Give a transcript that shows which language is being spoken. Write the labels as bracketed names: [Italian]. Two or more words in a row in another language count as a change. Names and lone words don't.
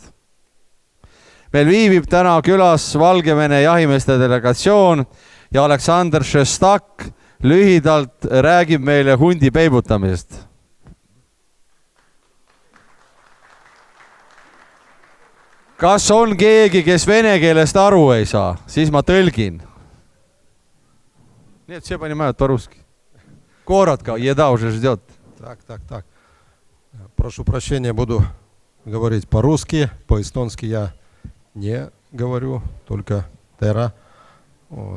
[Estonian] Meil viibib täna külas Valgevene jahimeeste delegatsioon ja Aleksandr Šestak lühidalt räägib meile hundi peibutamisest. kas on keegi, kes vene keelest aru ei saa, siis ma tõlgin. [Russian] Нет, все понимают по-русски. Коротко, еда уже ждет. Так. Прошу прощения, буду говорить по-русски, по-эстонски я не говорю, только тера. Вот.